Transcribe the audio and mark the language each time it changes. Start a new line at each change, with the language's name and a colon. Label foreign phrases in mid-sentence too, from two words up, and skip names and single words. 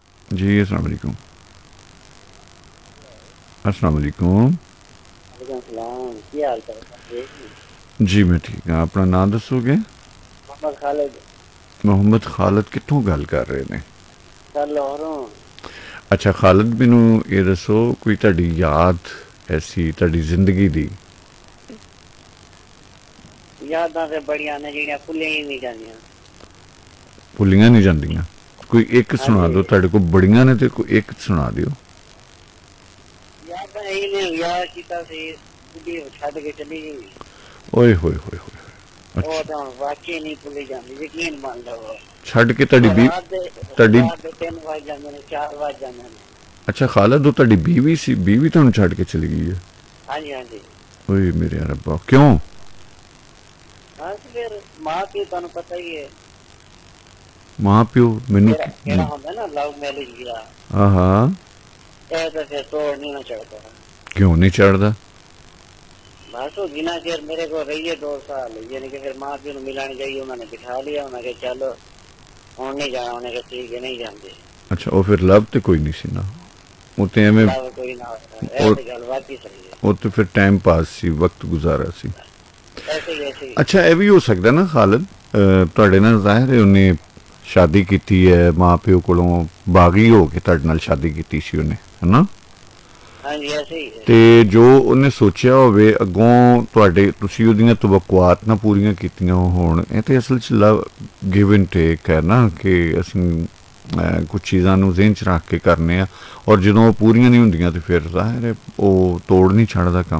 Punjabi: ਜੀ ਅੱਸਲਾਮ ਵਾਲੇਕੁਮ। ਅੱਸਲਾਮ ਵਾਲੇਕੁਮ। ਕੀ ਹਾਲ ਚਾਲ? ਜੀ ਮੈਂ ਠੀਕ ਹਾਂ, ਆਪਣਾ ਨਾਮ ਦੱਸੋਗੇ? मोहम्मद खालिद ਮੁਹੰਮਦ ਖ਼ਾਲਿਦ ਕਿੱਥੋਂ ਗੱਲ ਕਰ ਰਹੇ ਨੇ? ਸਰ ਲਾਹੌਰੋਂ। ਅੱਛਾ ਖ਼ਾਲਿਦ, ਮੈਨੂੰ ਇਹ ਦੱਸੋ ਕੋਈ ਤੁਹਾਡੀ ਯਾਦ ਐਸੀ ਤੁਹਾਡੀ ਜ਼ਿੰਦਗੀ ਦੀ? ਯਾਦਾਂ ਤੇ ਬੜੀਆਂ ਨੇ ਜਿਹੜੀਆਂ ਭੁੱਲੀਆਂ ਹੀ ਨਹੀਂ ਜਾਂਦੀਆਂ। ਭੁੱਲੀਆਂ ਨਹੀਂ ਜਾਂਦੀਆਂ? ਕੋਈ ਇਕ हाँ सुना जी, ਦੋ, ਤੁਹਾਡੇ ਕੋਲ ਬੜੀਆਂ ਨੇ ਤੇ ਕੋਈ ਇਕ ਸੁਣਾ ਦਿਓ। ਯਾਦਾਂ ਇਹੀ ਨੇ ਵਿਆਹ ਕੀਤਾ ਸੀ, ਬੁੱਢੀ ਛੱਡ ਕੇ ਚਲੀ ਗਈ। ਓਏ ਹੋਏ ਹੋਏ ਹੋਏ। ਉਹ अच्छा ਤਾਂ ਵਾਕਈ ਨਹੀਂ ਭੁੱਲੀ ਜਾਂਦੀ, ਯਕੀਨ ਮੰਨ ਲਓ। ਛੱਡ ਕੇ ਤੁਹਾਡੀ ਬੀ ਤੁਹਾਡੀ ਰਾਤ ਦੇ 3 ਵਜ ਜਾਂਦੇ ਨੇ, 4 ਵਜ ਜਾਂਦੇ ਨੇ। ਅੱਛਾ ਖ਼ਾਲਿਦ, ਉਹ ਤੁਹਾਡੀ ਬੀਵੀ ਸੀ, ਬੀਵੀ ਤੁਹਾਨੂੰ ਛੱਡ ਕੇ ਚਲੀ ਗਈ ਹੈ? ਹਾਂਜੀ ਹਾਂਜੀ। ਓਏ ਮੇਰੇ ਰੱਬਾ, ਕਿਉਂ? ਹਾਂ ਫਿਰ ਮਾਂ ਪਿਓ ਤੁਹਾਨੂੰ ਪਤਾ ਹੀ ਹੈ, ਮਾਂ ਪਿਓ ਮੈਨੂੰ ਕਿਹੜਾ ਹੁੰਦਾ ਨਾ
English: love marriage
Punjabi: ਗਿਆ, ਹਾਂ ਹਾਂ, ਇਹ ਤਾਂ ਫਿਰ ਤੋੜ ਨਹੀਂ ਨਾ ਚੜਦਾ। ਕਿਉਂ ਨਹੀਂ ਚੜ੍ਹਦਾ?
Urdu: بس وہ جنا چیر میرے کو رہی ہے 2 سال، یعنی کہ پھر ماں پیو ملانے جائیے، انہوں نے بٹھا لیا، انہوں نے کہا چلو ہوں نہیں جانا، انہیں کہا ٹھیک ہے نہیں جاتے.
Punjabi: ਅੱਛਾ ਉਹ ਫਿਰ ਲਵ ਤਾਂ ਕੋਈ ਨਹੀਂ ਸੀ ਨਾ, ਉਹ ਤਾਂ ਐਵੇਂ ਕੋਈ ਨਾ ਹੁੰਦਾ, ਗੱਲ ਵਾਕਈ ਸਹੀ ਹੈ। ਉਹ ਤਾਂ ਫਿਰ ਟਾਈਮ ਪਾਸ ਸੀ, ਵਕਤ ਗੁਜ਼ਾਰਾ ਸੀ।
Urdu: ایسے ہی ایسے ہی.
Punjabi: ਅੱਛਾ ਇਹ ਭੀ ਹੋ ਸਕਦਾ ਨਾ ਖ਼ਾਲਿਦ, ਤੁਹਾਡੇ ਨਾਲ ਜ਼ਾਹਿਰ ਹੈ ਉਹਨੇ ਸ਼ਾਦੀ ਕੀ ਹੈ, ਮਾਂ ਪਿਓ ਕੋਲੋਂ ਬਾਗ਼ੀ ਹੋ ਕੇ ਤੁਹਾਡੇ ਨਾਲ ਸ਼ਾਦੀ ਕੀ ਸੀ ਉਹਨੇ, ਹੈ ਨਾ?
Urdu: ہاں جی ایسے ہی ہے.
Punjabi: ਤੇ ਜੋ ਉਹਨੇ ਸੋਚਿਆ ਹੋਵੇ ਅੱਗੋਂ ਤੁਹਾਡੇ, ਤੁਸੀਂ ਉਹਦੀਆਂ ਤਵੱਕੁਆਤ ਨਾ ਪੂਰੀਆਂ ਕੀਤੀਆਂ ਹੋਣ, ਇਹ ਤੇ ਅਸਲ 'ਚ
English: love give and take
Punjabi: ਹੈ ਨਾ, ਕਿ ਅਸੀਂ ਕੁਝ ਚੀਜ਼ਾਂ ਨੂੰ ਜ਼ਿਹਨ 'ਚ ਰੱਖ ਕੇ ਕਰਨੇ ਆ, ਔਰ ਜਦੋਂ ਉਹ ਪੂਰੀਆਂ ਨਹੀਂ ਹੁੰਦੀਆਂ ਤੇ ਫਿਰ ਜ਼ਾਹਿਰ ਹੈ ਉਹ ਤੋੜ ਨਹੀਂ ਛੱਡਦਾ ਕੰਮ।